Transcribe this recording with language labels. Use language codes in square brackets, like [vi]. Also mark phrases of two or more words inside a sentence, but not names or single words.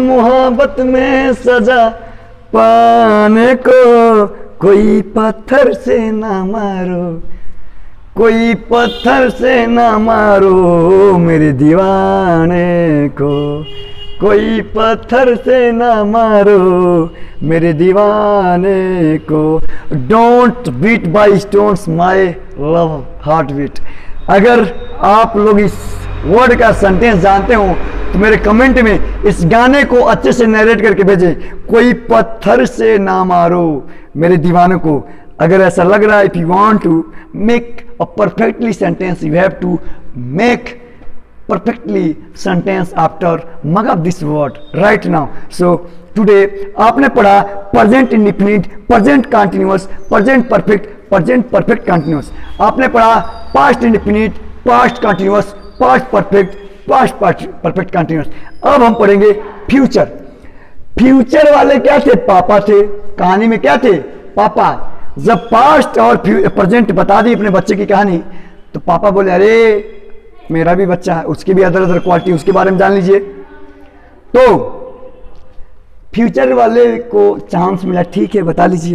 [hi] मोहब्बत में सजा पाने को, कोई पत्थर से ना मारो, कोई पत्थर से ना मारो मेरे दीवाने को, कोई पत्थर से ना मारो मेरे दीवाने को, [en] don't beat by stones my love heart beat. [hi] अगर आप लोग इस वर्ड का सेंटेंस जानते हो तो मेरे कमेंट में इस गाने को अच्छे से नरेट करके भेजें, कोई पत्थर से ना मारो मेरे दीवानों को। अगर ऐसा लग रहा है, [en] if you want to make a perfectly sentence, you have to make perfectly sentence after mug up this word right now. So today [hi] आपने पढ़ा [en] present indefinite, present continuous, present perfect, present perfect continuous। [hi] आपने पढ़ा [en] past indefinite, past continuous, past perfect, past perfect continuous। [hi] अब हम पढ़ेंगे future। फ्यूचर वाले क्या थे? पापा थे। कहानी में क्या थे? पापा। जब पास्ट और प्रेजेंट बता दी अपने बच्चे की कहानी तो पापा बोले अरे मेरा भी बच्चा है, उसकी भी [en] other other quality, [hi] उसके बारे में जान लीजिए। तो फ्यूचर वाले को चांस मिला, ठीक है बता लीजिए।